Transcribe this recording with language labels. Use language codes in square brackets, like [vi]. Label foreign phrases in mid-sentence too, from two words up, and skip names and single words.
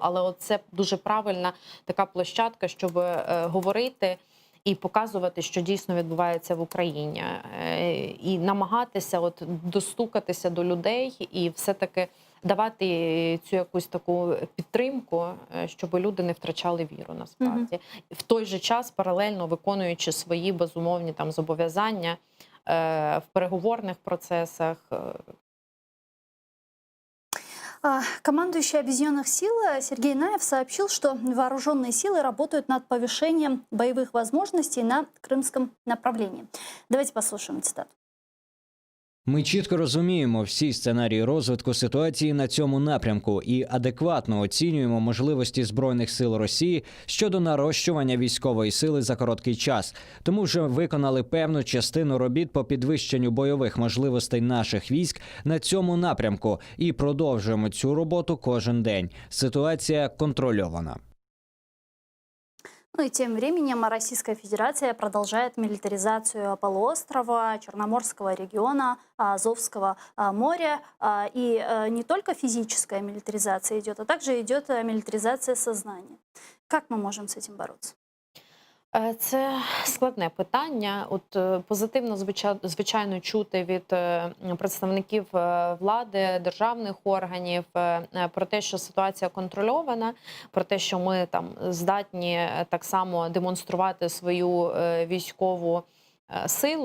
[uk] Але це дуже правильна така площадка, щоб говорити і показувати, що дійсно відбувається в Україні, і намагатися достукатися до людей і все-таки давати цю якусь таку підтримку, щоб люди не втрачали віру насправді. В той же час паралельно виконуючи свої безумовні там зобов'язання в переговорних процесах. [ru] Командующий Объединенных сил Сергей Наев сообщил, что вооруженные силы работают над повышением боевых возможностей на крымском направлении. Давайте послушаем цитату. [uk] Ми чітко розуміємо всі сценарії розвитку ситуації на цьому напрямку і адекватно оцінюємо можливості Збройних сил Росії щодо нарощування військової сили за короткий час. Тому вже виконали певну частину робіт по підвищенню бойових можливостей наших військ на цьому напрямку і продовжуємо цю роботу кожен день. Ситуація контрольована. [ru] Ну и тем временем Российская Федерация продолжает милитаризацию полуострова, Черноморского региона, Азовского моря. И не только физическая милитаризация идет, а также идет милитаризация сознания. Как мы можем с этим бороться? [uk] Це складне питання. Позитивно, звичайно, чути від представників влади, державних органів про те, що ситуація контрольована, про те, що ми там здатні так само демонструвати свою військову силу.